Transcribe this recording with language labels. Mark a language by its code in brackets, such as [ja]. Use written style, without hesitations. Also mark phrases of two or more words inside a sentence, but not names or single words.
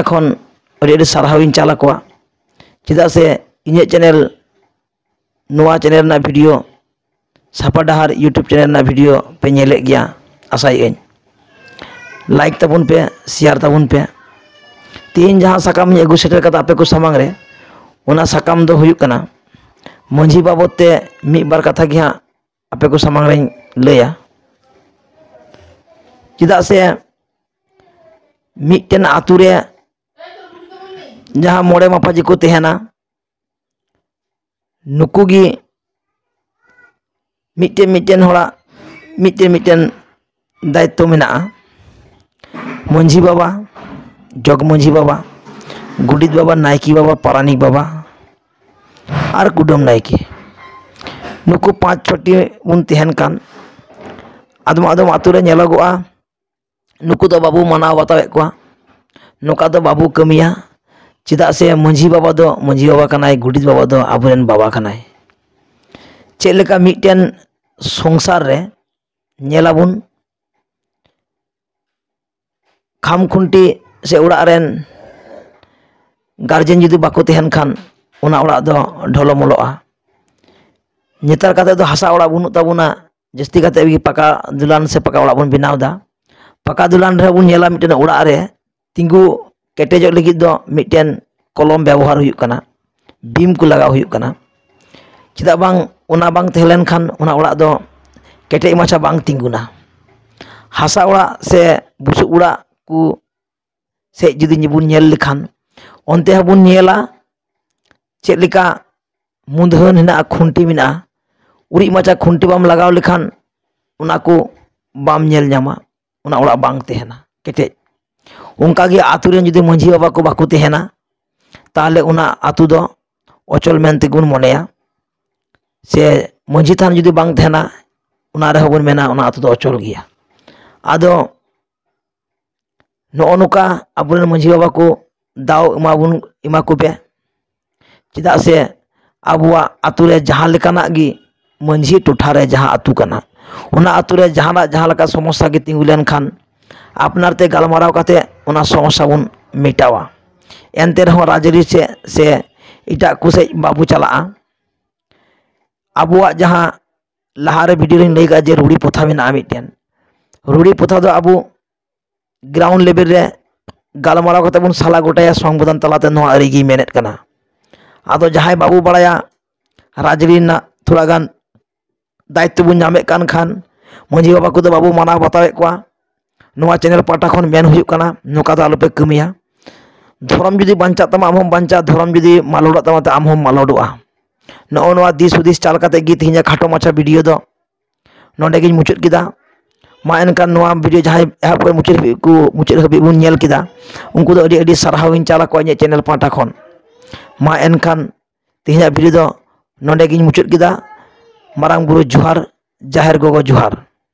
[sat] खन अरे सारहाविन चाला को चेदा से इन चैनल नोआ चैनल ना वीडियो सापा डहार यूट्यूब चैनल ना वीडियो पे नेले गया आसाई लाइक ताबुन पे शेयर ताबुन पे तीन जहाँ साकाम अगू सेटर का आपे को सामांग रे उना साकाम दो हुयुक कना मंझी बाबत ते मी बार कथा गे हाँ आपे को सामांग रे लैया चेदा से मिट्टन आतु रे जहाँ मोड़े मापाजी को तेहना नुकुगी मिट्टन मिट्टन होड़ा मिट्टन मिट्टन दायित्व मेना मंझी बाबा जग मंझी बाबा गुडित बाबा नायकी बाबा पारानिक बाबा और कुडम नायकी नुकु 5-6टी उन तेहन कान आदम आदम आतु रे नेलोगोआ नुकु दो बाबू मानाव बतावे को नुका दो बाबू कमिया चेदा से मंझी बाबा दो मंझी बाबा कनाय गुडित बाबा दो आबुरेन बाबा कनाय चेद लेका मिट्टन संसार रे नेलाबुन खाम खुंटी से उड़ा रेन गार्जेन जुदी बाको तेहन खान उना उड़ा दो ढोलोमोलोआ नेतार काते दो हासा उड़ा बुनु ताबुना जस्ती काते भी पका दुलान से पका उड़ा बुन बिनावदा पका दुलान रे बुन नेला मिट्टन उड़ा रे तिंगु केटेजो लगी दो मिट्टन कलम व्यवहार हुयुक कना बीम को लगा हुयुक कना चेदा बांग उना बांग तेहलेन खान उना उड़ा दो केटे माछा बांग तिंगुना हासा उड़ा से बुसु उड़ा को से जुदी बुन नेल लेखान onte habun nyela chet leka mundhan hena khunti mina uri macha khunti bam lagaw lekhan una ko bam nyel nyama una ora bang tehena kete onka ge atu ren judi manjhi baba ko baku tehena tahle una atu do ochol mente gun moneya se manjhi than judi bang tehena una re habun mena una atu do ochol giya ado no onuka aburen manjhi baba ko दाव इमा को पे चेदा से आबुआ आतु रे जहाँ लेकाना गी मंझी टोठा रे जहाँ आतु कना उना आतु रे जहाँ लका समस्या गे तिंगु लेन खान आपनार ते गालमाराव काते उना समस्या बुन मिटावा एनते रहो राजरी से इटा कुसे बाबू चला आबुआ जहाँ लहारे वीडियो रे लैगा जे रूड़ी पोथा मेना मिटेन रूड़ी पोथा दो आबू [en] ground level [sat] रे गालमाराव कते बुन साला गोटाया संबोधन तलाते नो अरिगी मेनेट कना आदो जहाय बाबू बड़ाया राजरी ना थोड़ा गान दायित्व बुन नामे कान खान मंझी बाबा को बाबू मानाव बतावे को नोआ चैनल पाटा खन मेन हुयुक कना नोका दो आलोपे कमिया धर्म जुदी बांचा तमा आमहम बांचा धर्म जुदी मालोड़ा तमा ते आमहम मालोडोआ नो नोआ दिस हुदिस चाल काते गी तिहिना खाटो माछा वीडियो दो नोंडे गिन मुचुद किदा मा एनकान नोआ वीडियो जहां एहब को मुचुद हबी बुन नेल किदा उनको दो अडी सारहाविन चाला को चैनल पाटा खन मा एनकान तिहिना वीडियो दो नोंडे गिन मुचुद किदा मारांग बुरु जोहार जाहेर गोगो जोहार।